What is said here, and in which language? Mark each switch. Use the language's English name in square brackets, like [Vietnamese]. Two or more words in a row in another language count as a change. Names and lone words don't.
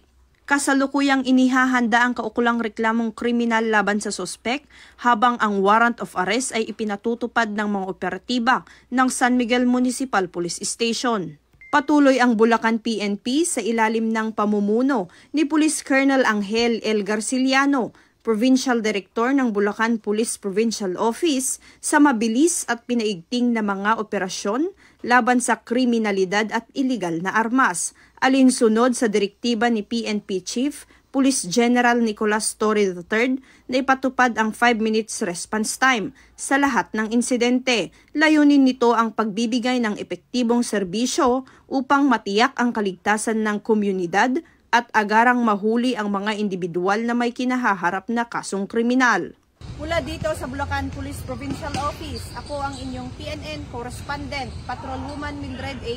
[Filipino] Kasalukuyang inihahanda ang kaukulang reklamong kriminal laban sa suspek habang ang [English] warrant of arrest [Filipino] ay ipinatutupad ng mga operatiba ng San Miguel Municipal Police Station. Patuloy ang Bulacan PNP sa ilalim ng pamumuno ni Police Colonel Angel L. Garciliano, Provincial Director ng Bulacan Police Provincial Office, sa mabilis at pinaigting na mga operasyon laban sa kriminalidad at iligal na armas, alinsunod sa direktiba ni PNP Chief Police General Nicolas Torre III na ipatupad ang 5 [English] minutes response time [Filipino] sa lahat ng insidente. Layunin nito ang pagbibigay ng epektibong serbisyo upang matiyak ang kaligtasan ng komunidad at agarang mahuli ang mga individual na may kinahaharap na kasong kriminal. Mula dito sa Bulacan Police Provincial Office, ako ang inyong PNN Correspondent, Patrolwoman Mildred A.